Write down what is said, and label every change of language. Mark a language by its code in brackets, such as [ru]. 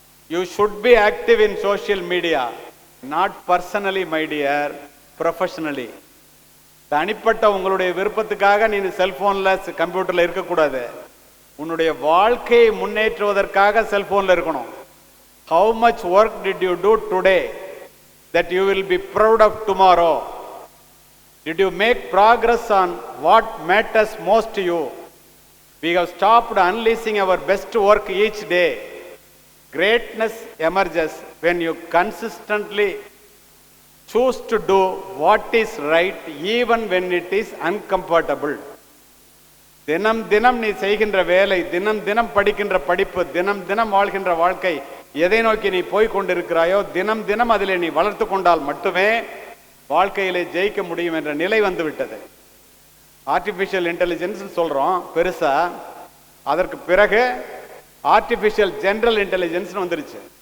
[en] You should be active in social media, not personally my dear, professionally. [ta] தனிப்பட்ட உங்களுடைய விருப்பத்துக்காக நீ செல்போனில் கம்ப்யூட்டரில் இருக்கக்கூடாது. உன்னுடைய வாழ்க்கையை முன்னேற்றுவதற்காக செல்போனில் இருக்கணும். [en] How much work did you do today that you will be proud of tomorrow? Did you make progress on what matters most to you? We have stopped unleashing our best work each day. Greatness emerges when you consistently choose to do what is right even when it is uncomfortable. [ta] தினம் தினம் நீ செய்கின்ற வேலை, தினம் தினம் படிக்கின்ற படிப்பு, தினம் தினம் வாழ்கின்ற வாழ்க்கை, எதை நோக்கி நீ போய் கொண்டிருக்கிறாயோ தினம் தினம் அதிலே நீ வளர்த்து கொண்டால் மட்டுமே வாழ்க்கையிலே ஜெயிக்க முடியும் என்ற நிலை வந்து விட்டது. ஆர்டிஃபிஷியல் இன்டெலிஜென்ஸ் சொல்றோம் பெருசா. அதற்கு பிறகு ஆர்டிஃபிஷியல் ஜெனரல் இன்டெலிஜென்ஸ் வந்துருச்சு.